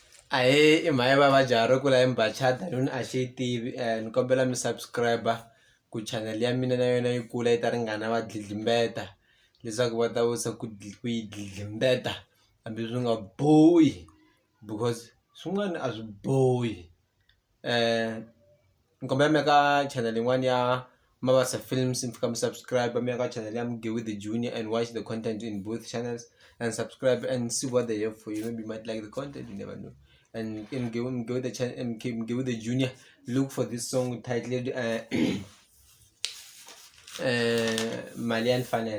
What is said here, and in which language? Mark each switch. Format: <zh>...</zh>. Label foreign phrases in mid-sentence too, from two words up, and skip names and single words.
<ts>Ahee, i mhaka ya vavajari kula hi mbachata loni a xi yi tivi ni kombela mi subscribe ku channel ya mina na yona yi kula yi ta ringana va dlidlimbeta leswaku va ta wisa ku yi dlidlimbeta hambi swi nga bohi because swin'wana a swi bohi. Ni kombela mi ya ka channel yin'wana ya Mabasa Films, mi fika mi subscribe, mi ya ka channel ya Mge with the Junior</ts> <en>and watch the content in both channels and subscribe and see what they have for you. Maybe you might like the content, you never know. And in Mge with the channel, Mge with the Junior, look for this song titled Malian Funnel.</en>